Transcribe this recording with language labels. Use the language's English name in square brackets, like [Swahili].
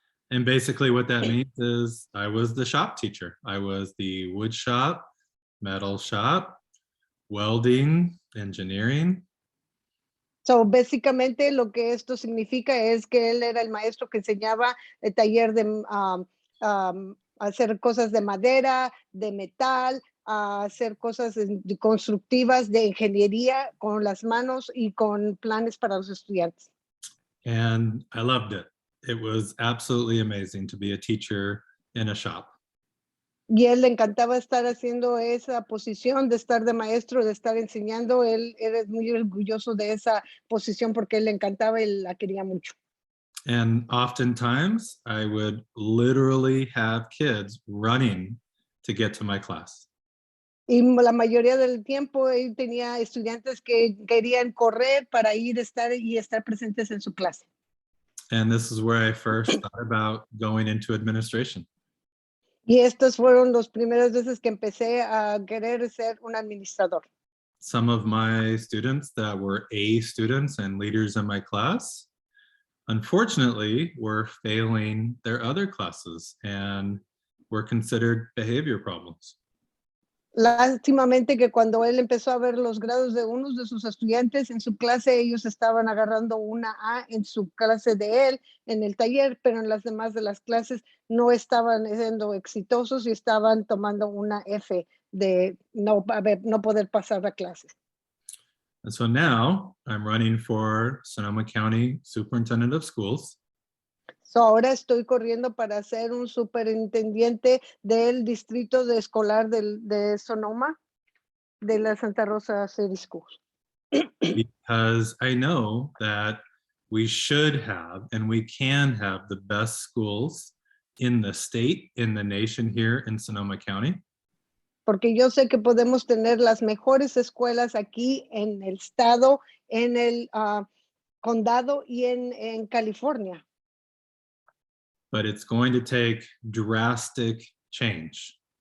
[English] And basically what that means is I was the shop teacher. I was the wood shop, metal shop, welding, engineering. [Spanish] So, básicamente lo que esto significa es que él era el maestro que enseñaba el taller de hacer cosas de madera, de metal, hacer cosas constructivas de ingeniería con las manos y con planes para los estudiantes. [English] And I loved it. It was absolutely amazing to be a teacher in a shop. [Spanish] Y él le encantaba estar haciendo esa posición de estar de maestro, de estar enseñando. Él era muy orgulloso de esa posición porque él le encantaba y la quería mucho. [English] And oftentimes I would literally have kids running to get to my class. [Spanish] Y la mayoría del tiempo él tenía estudiantes que querían correr para ir estar presentes en su clase. [English] And this is where I first thought about going into administration. [Spanish] Y estas fueron las primeras veces que empecé a querer ser un administrador. [English] Some of my students that were A students and leaders in my class, unfortunately, were failing their other classes and were considered behavior problems. [Spanish] Lástimamente que cuando él empezó a ver los grados de unos de sus estudiantes en su clase, ellos estaban agarrando una A en su clase de él, en el taller, pero en las demás de las clases no estaban siendo exitosos y estaban tomando una F de no poder pasar la clase. [English] And so now I'm running for Sonoma County Superintendent of Schools. [Spanish] So ahora estoy corriendo para ser un superintendente del distrito escolar de Sonoma, de la Santa Rosa City Schools. [English] Because I know that we should have and we can have the best schools in the state, in the nation here in Sonoma County. [Spanish] Porque yo sé que podemos tener las mejores escuelas aquí en el estado, en el condado y en California. [English] But it's going to take drastic change.